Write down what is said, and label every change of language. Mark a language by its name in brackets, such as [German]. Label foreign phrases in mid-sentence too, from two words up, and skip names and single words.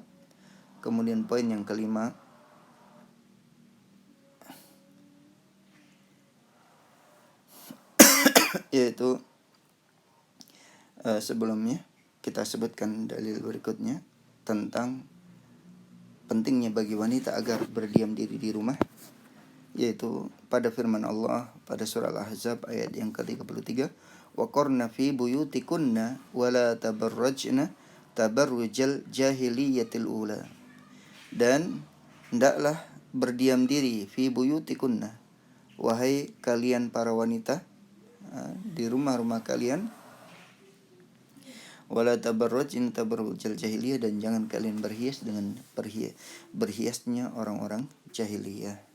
[Indonesian] Kemudian poin yang kelima, yaitu sebelumnya kita sebutkan dalil berikutnya tentang pentingnya bagi wanita agar berdiam diri di rumah, yaitu pada firman Allah pada surah Al-Ahzab ayat yang ke-33, [Arabic] وقرن في بيوتكن ولا تبرجن تبرج الجاهلية الأولى. [Indonesian] Dan hendaklah berdiam diri [Arabic] في بيوتكن, [Indonesian] wahai kalian para wanita, di rumah-rumah kalian, [Arabic] ولا تبرجن تبرج الجاهلية, [Indonesian] dan jangan kalian berhias dengan berhiasnya orang-orang jahiliyah.